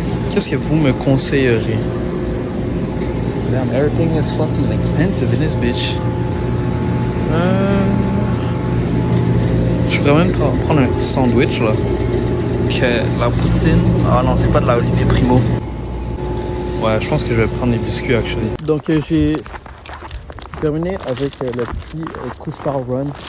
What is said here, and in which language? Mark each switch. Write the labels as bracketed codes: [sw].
[fr] Qu'est-ce que vous me conseilleriez? [en] Damn, everything is fucking expensive in this bitch. [fr] Je pourrais même prendre un petit sandwich là. Que la poutine. Ah non, c'est pas de la Olivier Primo. Ouais, je pense que je vais prendre des biscuits actually. Donc j'ai terminé avec le petit Couche-Tard Run.